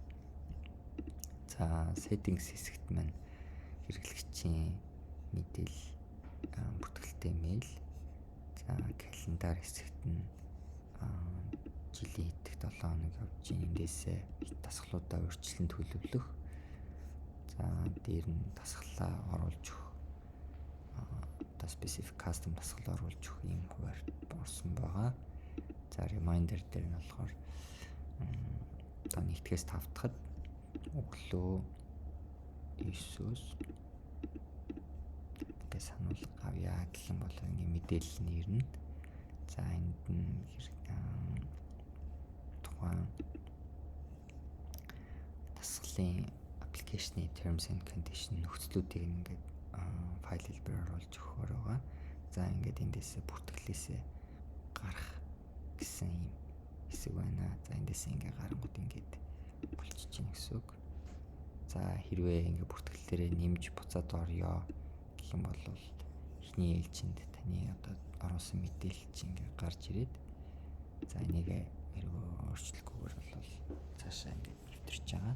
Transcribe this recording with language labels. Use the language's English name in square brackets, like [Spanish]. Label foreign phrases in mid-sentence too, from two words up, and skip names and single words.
[Mongolian] За settings хэсэгт маань хэрэглэгчийн мэдээлэл бүртгэлтэй мэйл. За календар хэсэгт нь жилийн итгэх 7 хоног явж эндээсээ дасгалуудаа урьдчилан төлөвлөх. За дээр нь дасгалаа оруулж өгөх. Одоо [English] specific custom [Mongolian] дасгал оруулж өгөх юм хуваар орсон байгаа. За reminder дээр нь болохоор одоо 1-ээс 5 дахад өглөө 9-өөс тэгээ сануулга авъя гэх юм бол ингээ мэдээлэл нэрнэ. За энд нь тухайн дасгалын аппликейшны [English] terms and condition [Mongolian] нөхцлүүдийг ингээд файл хэлбэрээр оруулж өгөхөөр байгаа. За ингээд эндээсээ бүртгэлээсээ гарах гэсэн юм хэсэг байна. За эндээсээ ингээд гарангууд ингээд болчихж чинь гэсэн үг. За хэрвээ ингээд бүртгэлээрээ нэмж буцаад орё гэх юм бол эхний ээлжинд таны одоо оруулсан мэдээлэл чинь ингээд гарч ирээд за энийг хэрвээ өөрчлөхгүйгээр бол цаашаа ингээд нэвтэрч байгаа.